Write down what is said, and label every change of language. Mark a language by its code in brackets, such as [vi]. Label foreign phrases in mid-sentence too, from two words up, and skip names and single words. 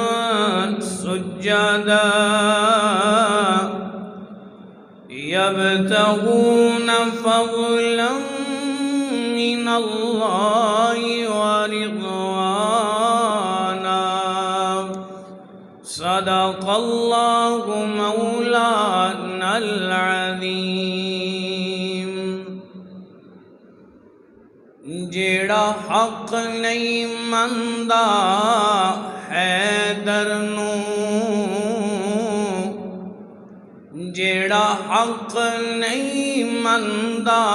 [ar] سجدا يبتغون فضلا من الله ورضوانا. صدق الله مولانا العظيم. [pa] جیڑا حق نہیں مندا حیدر نو جیڑا حق نہیں مندا